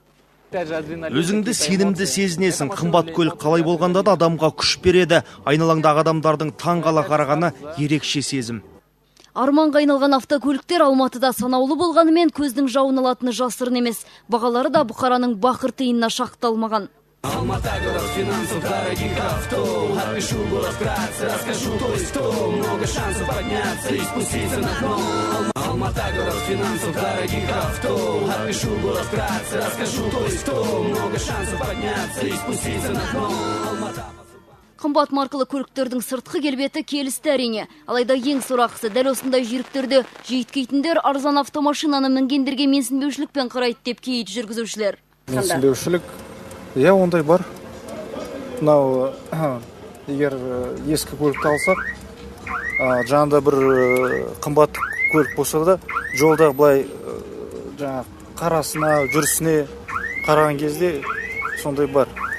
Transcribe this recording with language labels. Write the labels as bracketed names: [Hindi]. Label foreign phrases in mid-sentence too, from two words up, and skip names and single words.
[Kazakh] Өзіңді сенімді сезінесің. Қымбат көлік қалай болғанда да адамға күш береді. Айналаңдағы адамдардың таңғала қарағаны ерекше сезім. Арманға айналған автокөліктер Алматыда санаулы болғанымен көздің жауын алатыны жасырын емес. Бағалары да Бұқараның бақыр тиынына шақталмаған. [Russian] Алмата город финансов, дорогих авто. Опишу город вкратце, расскажу то есть то. Много шансов подняться и спуститься на дно. Алмата город финансов, дорогих авто. Опишу город вкратце, расскажу то есть то. Много шансов подняться и спуститься на дно. [Kazakh] Қымбат маркалы көліктердің сыртқы келбеті келісті әрине. Алайда ең сорақысы дәл осындай жүйріктерді жиіткейтіндер арзан автомашинаны мінгендерге менсінбеушілікпен қарайды деп кейт жүргізушілер. Менсінбеушілік, ондай бар. Мынау егер ескі көлікті алсақ, жанында бір қымбат көлік болса да, жолда былай қарасына, жүрісіне қараған кезде сондай бар.